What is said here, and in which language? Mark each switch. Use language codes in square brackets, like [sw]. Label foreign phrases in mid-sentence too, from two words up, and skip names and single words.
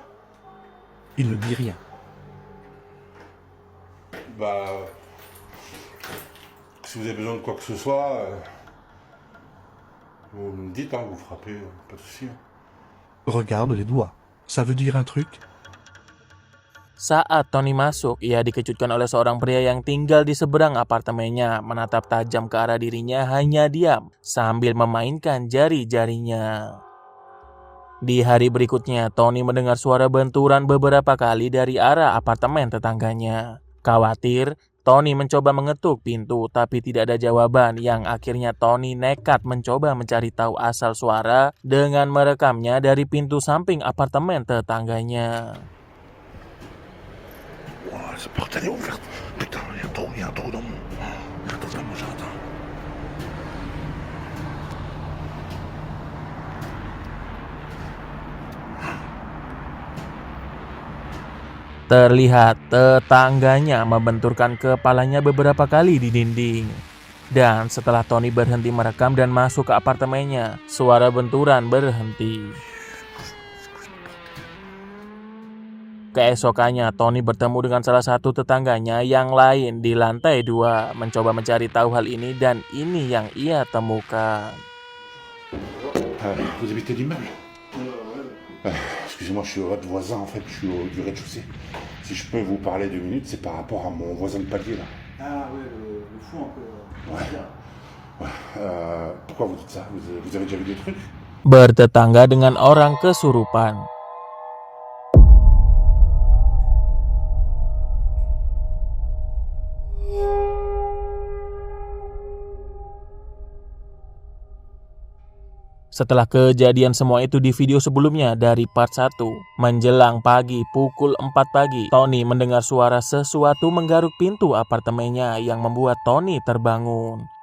[fr] Il ne dit rien. Si vous avez besoin de quoi que ce soit, vous me dites, vous frappez, pas de souci. Regarde les doigts. Ça veut dire un truc? [id] Saat Tony masuk, ia dikejutkan oleh seorang pria yang tinggal di seberang apartemennya, menatap tajam ke arah dirinya hanya diam sambil memainkan jari-jarinya. Di hari berikutnya, Tony mendengar suara benturan beberapa kali dari arah apartemen tetangganya. Khawatir, Tony mencoba mengetuk pintu tapi tidak ada jawaban, yang akhirnya Tony nekat mencoba mencari tahu asal suara dengan merekamnya dari pintu samping apartemen tetangganya. [fr] Oh, cette porte elle est ouverte. Putain, il y a un trou dans mon jardin. [id] Terlihat tetangganya membenturkan kepalanya beberapa kali di dinding. Dan setelah Tony berhenti merekam dan masuk ke apartemennya, suara benturan berhenti. Keesokannya, Tony bertemu dengan salah satu tetangganya yang lain di lantai 2, mencoba mencari tahu hal ini dan ini yang ia temukan. [fr] Vous habitez l'immeuble? Excusez-moi, je suis votre voisin, en fait, je suis du rez-de-chaussée. Si je peux vous parler 2 minutes, c'est par rapport à mon voisin de palier, là. Ah ouais, le fou un peu. Ouais. Pourquoi vous dites ça? Vous avez déjà vu des trucs? [id] Bertetangga dengan orang kesurupan. Setelah kejadian semua itu di video sebelumnya dari part 1, menjelang pagi pukul 4 pagi, Tony mendengar suara sesuatu menggaruk pintu apartemennya yang membuat Tony terbangun.